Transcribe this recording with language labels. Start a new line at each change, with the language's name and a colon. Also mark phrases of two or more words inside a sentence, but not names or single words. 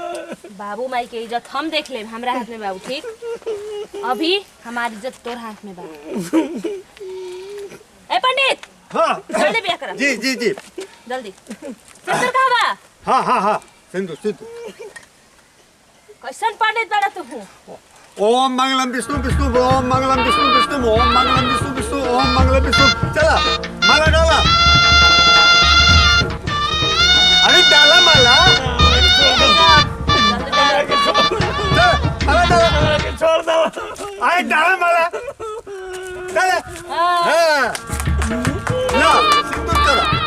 Bhojpuri: बाबू माई के इज्जत हम देख लेब हमरा हाथ में बाबू ठीक अभी हमारी इज्जत तोर हाथ में बा ए पंडित हाँ जल्दी बियाह करा जी जी जी। जल्दी सिंदूर कहाँ बा हाँ हाँ हाँ सिंधु सिंधु। कैसन पंडित बड़ा तू
Sanskrit: ओम मंगलम विष्णु विष्णु ओम मंगलम विष्णु विष्णु ओम मंगलम विष्णु विष्णु ओम मंगलम विष्णु।
Bhojpuri: चला माला डाला। अरे डाला माला। जल्दी चल, माला डाला। हमरा के छोड़ दो अरे डाला माला। डाला। हाँ। ना सिंदूर करा।